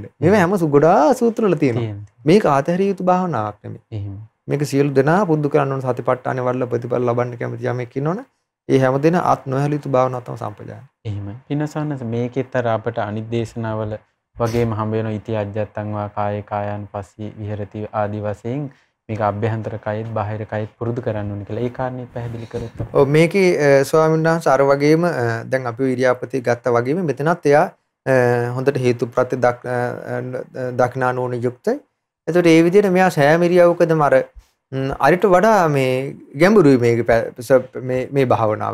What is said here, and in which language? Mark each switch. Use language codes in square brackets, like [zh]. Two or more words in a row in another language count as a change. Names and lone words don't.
[si] මේවා හැම ගොඩාක් සූත්‍රවල තියෙනවා. මේක ආතහැරිය යුතු භාවනාවක් නෙමෙයි. මේක සියලු දෙනා පුරුදු කරන්න ඕන සතිපට්ඨානෙ වල ප්‍රතිඵල ලබන්න කැමති යමෙක් ඉන්නවනේ. ඒ හැම දෙනා ආත් නොහැලිය යුතු භාවනාවක් තමයි සම්පජාන. එහෙමයි. පින්නසන්නස මේකෙත් අර අපට අනිත් දේශනාවල වගේම හම්බ වෙන [pi] ඉති අජ්ජත්තං වා කායේ කායानुපස්සී විහෙරති [si] ආදි වශයෙන් මේක අභ්‍යන්තර කයෙත් බාහිර කයෙත් පුරුදු කරන්න ඕනේ කියලා ඒ කාරණේ පැහැදිලි කරොත්. ඔව් මේකේ ස්වාමීන් වහන්සේ අර වගේම දැන් අපි ඉරියාපති ගත්තා වගේම මෙතනත් එයා හොඳට හේතු ප්‍රත්‍ය දක්නාන ඕන යුක්තයි. එතකොට ඒ විදිහට මෙයා සෑම ඉරියව්වකදම අරිට වඩා මේ ගැඹුරුයි මේ භාවනාව.